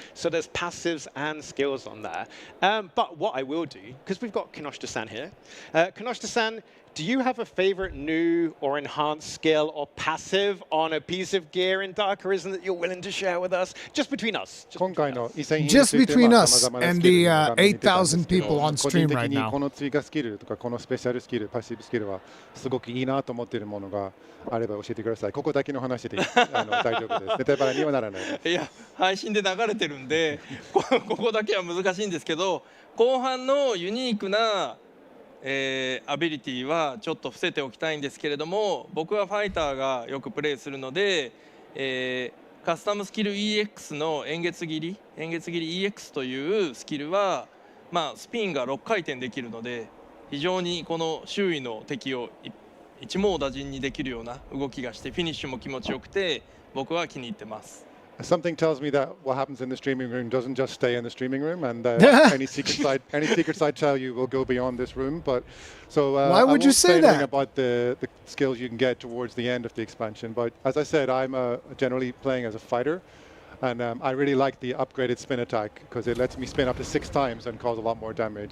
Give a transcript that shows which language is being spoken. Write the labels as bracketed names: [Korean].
[English] So there's passives and skills on there. But what I will do, because we've got Kinoshita-san here. Kinoshita-san, do you have a favorite new or enhanced skill or passive on a piece of gear in Dark Arisen that you're willing to share with us? Just between us. Just between us and the 8,000 people on stream right now. [Japanese] この追加スキルとかこのスペシャルスキル、パッシブスキルはすごくいいなと思っているものがあれば教えてください。ここだけの話で大丈夫です。ネタバレにはならないです。いや、配信で流れてるんでここだけは難しいんですけど、後半のユニークなアビリティはちょっと伏せておきたいんですけれども、僕はファイターがよくプレイするので、カスタムスキル EX の円月切り EX というスキルは、スピンが6回転できるので、非常にこの周囲の敵を一網打尽にできるような動きがして、フィニッシュも気持ちよくて僕は気に入ってます。 [English] Something tells me that what happens in the streaming room doesn't just stay in the streaming room, and any secret side tell you will go beyond this room. But so why would you say that? About the skills you can get towards the end of the expansion. But as I said, I'm generally playing as a fighter, and I really like the upgraded spin attack because it lets me spin up to 6 times and cause a lot more damage.